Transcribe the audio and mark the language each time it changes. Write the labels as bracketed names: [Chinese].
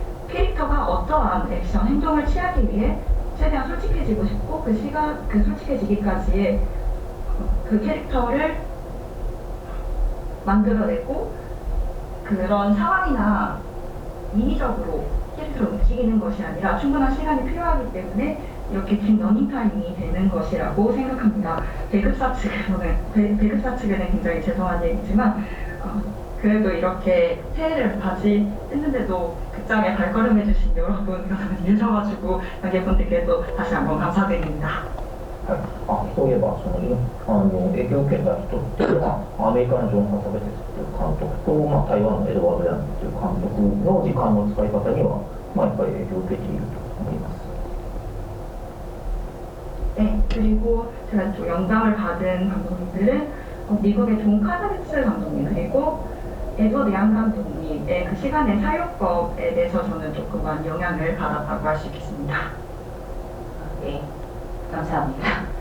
[Korean] 캐릭터가 어떠한 액션, 행동을 취하기 위해 최대한 솔직해지고 싶고 그 솔직해지기까지의 그 캐릭터를 만들어내고 그런 상황이나 인위적으로 캐릭터를 움직이는 것이 아니라 충분한 시간이 필요하기 때문에 이렇게 긴 러닝타임이 되는 것이라고 생각합니다. 배급사 측에는 굉장히 죄송한 얘기지만 그래도 이렇게 새해를 맞이 했는데도 극장에 발걸음해주신 여러분 계셔가지고 관객분들께도 다시 한번 감사드립니다. [Japanese] そういえば影響を受けた人っていうのはアメリカのジョン・カサベテスという監督と、台湾のエドワード・ヤンという監督の時間の使い方には、やっぱり影響を受けていると思います。 [Korean] 네, 그리고 제가 또 영감을 받은 감독님들은 미국의 존 카사베츠 감독님 그리고 에드워드 양 감독님의 그 시간의 사용법에 대해서 저는 조금만 영향을 받았다고 할 수 있겠습니다. 네, 감사합니다.